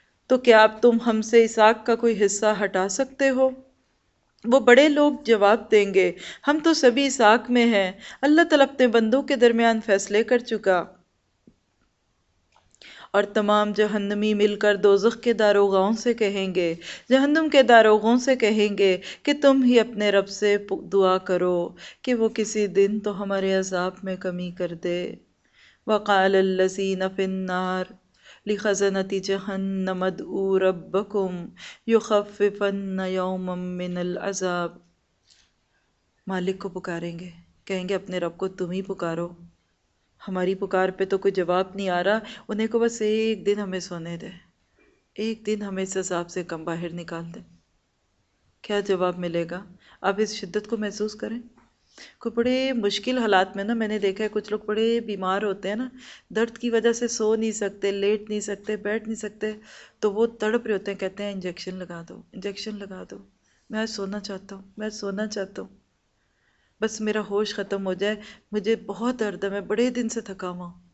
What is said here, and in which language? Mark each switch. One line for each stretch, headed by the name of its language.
Urdu: تو کیا اب تم ہم سے اس آگ کا کوئی حصہ ہٹا سکتے ہو؟ وہ بڑے لوگ جواب دیں گے ہم تو سبھی اس آگ میں ہیں, اللہ تعالیٰ اپنے بندوں کے درمیان فیصلے کر چکا, اور تمام جہنمی مل کر دوزخ کے داروغاؤں سے کہیں گے, جہنم کے داروغوں سے کہیں گے کہ تم ہی اپنے رب سے دعا کرو کہ وہ کسی دن تو ہمارے عذاب میں کمی کر دے.
Arabic: وقال الذین فی النار لخزنة جهنم ادعوا ربكم يخففن يوما من العذاب.
Urdu: مالک کو پکاریں گے, کہیں گے اپنے رب کو تم ہی پکارو, ہماری پکار پہ تو کوئی جواب نہیں آ رہا, انہیں کو بس ایک دن ہمیں سونے دے, ایک دن ہمیں اس عذاب سے کم باہر نکال دے. کیا جواب ملے گا؟ آپ اس شدت کو محسوس کریں. کوئی بڑے مشکل حالات میں نا, میں نے دیکھا ہے کچھ لوگ بڑے بیمار ہوتے ہیں نا, درد کی وجہ سے سو نہیں سکتے, لیٹ نہیں سکتے, بیٹھ نہیں سکتے, تو وہ تڑپ رہے ہوتے ہیں, کہتے ہیں انجیکشن لگا دو, انجیکشن لگا دو, میں آج سونا چاہتا ہوں, میں آج سونا چاہتا ہوں, بس میرا ہوش ختم ہو جائے, مجھے بہت درد ہے, میں بڑے دن سے تھکا ہوا.